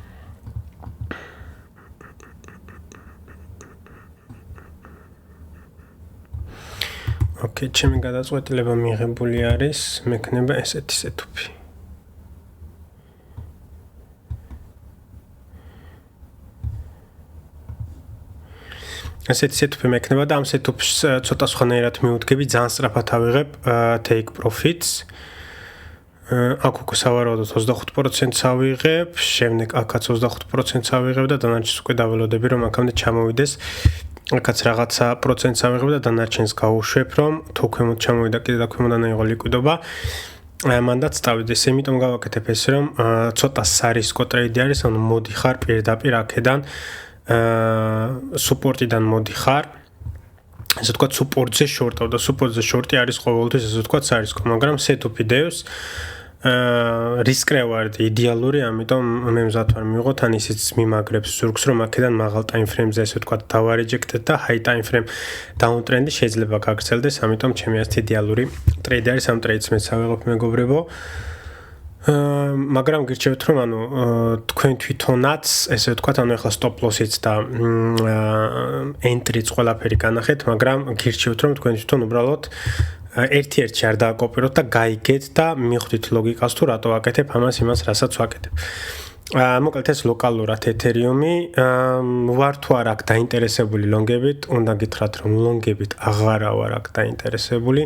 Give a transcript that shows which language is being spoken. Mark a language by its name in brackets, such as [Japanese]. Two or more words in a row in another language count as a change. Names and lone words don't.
[Georgian] ოკეი, ჩემი გადაწყვეტილება მიღებული არის, მექნება ესეთი setup-ი. ასეთი setup-ი მექნება და ამ setup-ს ცოტა სხვანაირად მივუდგები, ძალიან სწრაფად ავიღებ [English] take profits. [Georgian] აქ უკვე სავარაუდოდ 25%-ს ავიღებ, შემდეგ აქაც 25%-ს ავიღებ და დანარჩენს უკვე დაველოდები რომ აქამდე ჩამოვიდეს. აქაც რაღაცა პროცენტს ავიღებ და დანარჩენს გავუშვებ რომ თუ ქვემოთ ჩამოვიდა კიდე და ქვემოდან აიღო ლიკვიდობა. მანდაც წავიდეს, იმიტომ გავაკეთებ ეს, რომ ცოტა სარისკო ტრეიდი არის, ანუ მოდიხარ პირდაპირ აქედან სუპორტიდან მოდიხარ. ესე ვთქვათ, სუპორტზე შორტავ და სუპორტზე შორტი არის ყოველთვის ესე ვთქვათ სარისკო, მაგრამ [English] setup videos [Georgian] რისკრევარდი იდეალური, ამიტომ მე მზად ვარ მივიღოთ ან ისიც მიმაგრებს ზურგს, რომ აქედან მაღალ [English] time frame-ზე [Georgian] ესე ვთქვათ დავარეჯექტეთ და [English] high time frame down trend-ი [Georgian] შეიძლება გაგრძელდეს, ამიტომ ჩემი აზრით იდეალური ტრეიდი არის, ამ ტრეიდს მეც ავიღებ მეგობრებო. მაგრამ გირჩევთ რომ ანუ თქვენ თვითონაც ესე ვთქვათ, ანუ ახლა [English] stop loss-იც [Georgian] და entry-ც ყველაფერი განახეთ, მაგრამ გირჩევთ რომ თქვენ თვითონ უბრალოდ ერთ-ერთში არ დააკოპიროთ და გაიგეთ და მიხვდით ლოგიკას თუ რატო ვაკეთებ ამას იმას, რასაც ვაკეთებ. მოკლედ ეს ლოკალურად ეთერიუმი ვარ თუ არ აქ დაინტერესებული ლონგებით, უნდა გითხრათ რომ ლონგებით აღარა ვარ აქ დაინტერესებული.